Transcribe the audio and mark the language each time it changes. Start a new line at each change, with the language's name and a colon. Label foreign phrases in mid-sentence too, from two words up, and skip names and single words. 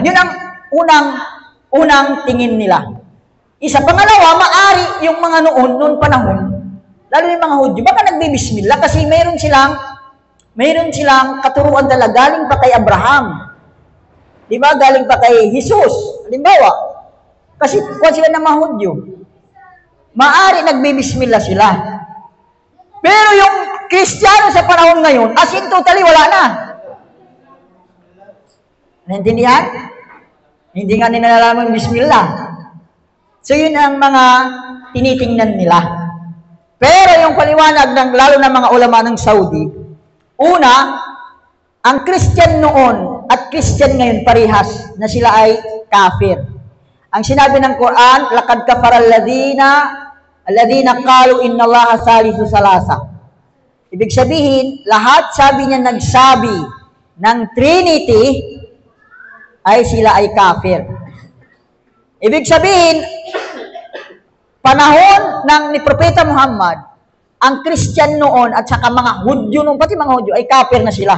Filipino: Yun ang unang tingin nila. Isa, pangalawa, maari yung mga noon panahon, lalo yung mga Hudyo, baka nagbibismillah kasi mayroon silang katuruan talaga, galing pa kay Abraham. Di ba? Galing pa kay Jesus. Halimbawa, kasi kung sila ng mga Hudyo, maari nagbibismillah sila. Pero yung Kristiyano sa panahon ngayon,
English: as in totally
Filipino: wala na. Naintindihan? Hindi nga nila nalaman bismillah. So yun ang mga tinitingnan nila. Pero yung paliwanag ng lalo na mga ulama ng Saudi, una, ang Christian noon at Christian ngayon parihas na sila ay kafir. Ang sinabi ng Quran,
Arabic: لقد كفر الذين قالوا إن الله ثالث ثلاثة.
Filipino: Ibig sabihin, lahat sabi niya nagsabi ng Trinity ay sila ay kafir. Ibig sabihin, panahon ni Propeta Muhammad, ang Christian noon at saka mga Hudyo noon, pati mga Hudyo, ay kafir na sila.